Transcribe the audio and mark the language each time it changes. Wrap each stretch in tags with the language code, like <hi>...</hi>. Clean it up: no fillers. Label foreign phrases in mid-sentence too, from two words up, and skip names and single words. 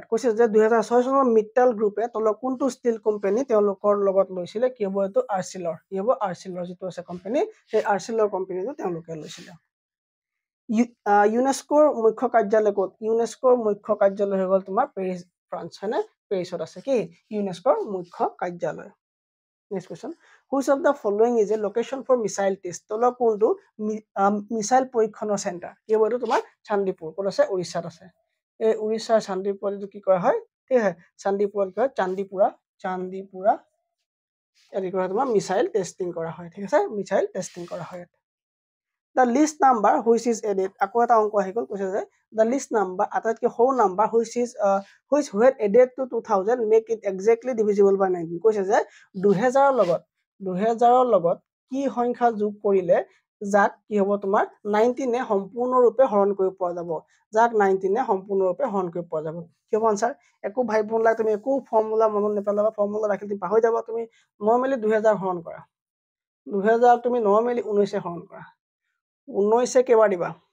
<as>কৈছে যে 2006 চনৰ মিট্টাল গ্ৰুপে তলৰ কোনটো</as> <en>steel company</en> <as>তেওঁলোকৰ লগত লৈছিলে কি হ'ব এইটো আৰ্চিলৰ কি হ'ব আৰ্চিলৰ যিটো আছে কোম্পানী সেই আৰ্চিলৰ কোম্পানীটো তেওঁলোকে লৈছিলে ইউনেস্কোৰ মুখ্য কাৰ্যালয় ক'ত ইউনেস্কোৰ মুখ্য কাৰ্যালয় হৈ গ'ল তোমাৰ পেৰিছ ফ্ৰান্স হয়নে পেৰিছত আছে কি ইউনেস্কোৰ মুখ্য কাৰ্যালয়</as> <en>Next question. Which of the following is a location for missile test?</en> <as>তলৰ কোনটো মিসাইল পৰীক্ষণৰ চেণ্টাৰ কি হ'ব এইটো তোমাৰ চান্দিপুৰ ক'ত আছে উৰিষ্যাত আছে এই উৰিষ্যাৰ চান্দিপুৰত এইটো কি কৰা হয় ঠিক আছে চান্দিপুৰত কি হয় চান্দিপুৰা এৰি কৰা তোমাৰ</as> <en>missile testing</en> <as>কৰা হয় ঠিক আছে</as> <en>missile testing</en> <as>কৰা হয়</as> <en>The list number which is added</en> <as>আকৌ এটা অংক আহি গ'ল কৈছে যে</as> <en>the list number</en> <as>আটাইতকৈ সৰু নাম্বাৰ</as> <en>which when added to 2000 make it exactly divisible by 19</en> <as>কৈছে যে 2000 লগত কি সংখ্যা যোগ কৰিলে যাক কি হ'ব তোমাৰ 19 এ সম্পূৰ্ণৰূপে হৰণ কৰিব পৰা যাব যাক 19 এ সম্পূৰ্ণৰূপে হৰণ কৰিব পৰা যাব কি হ'ব আনসাৰ একো ভাবিব নালাগে তুমি একো ফৰ্মুলা মনত নেপেলাবা ফৰ্মুলা ৰাখিলে তুমি পাহৰি যাবা তুমি নৰমালি 2000 হৰণ কৰা 2000 তুমি নৰমালি 19 এ হৰণ কৰা 19 কেবাৰ দিবা</as>